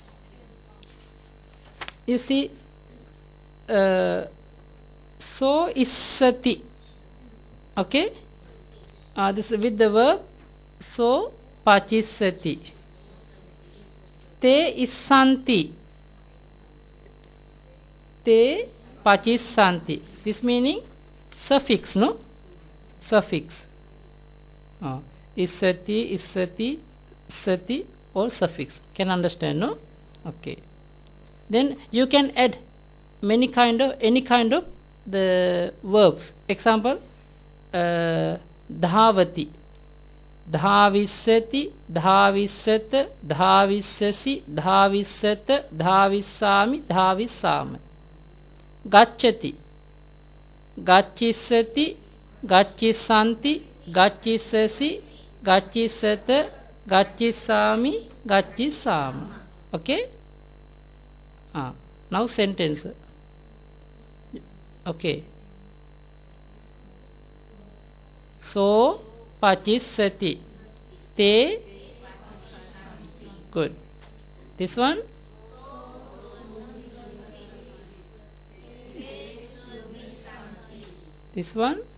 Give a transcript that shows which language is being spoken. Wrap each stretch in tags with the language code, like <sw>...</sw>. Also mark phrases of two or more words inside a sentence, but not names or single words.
<en>You see,</en> <pi>so issati.</pi> <en>Okay. This is with the verb</en> <pi>so pachisati. Te issanti. Te pachissanti.</pi> <en>This meaning suffix, no? Suffix.</en> <pi>Issati, issati, sati</pi> <en>or suffix. Can understand, no? Okay. Then you can add any kind of the verbs. Example,</en> <pi>dhavati, dhavisati, dhavisat, dhavisasi, dhavisat, dhavisami, dhavisama. Gacchati, gachisati, gachisanti, gachisasi, gachisat, gachisami, gachisama.</pi> <en>Okay. Now sentence.</en> <pi>Okay. So pachisati.</pi> <en>Te. Good. This one. This one.</en>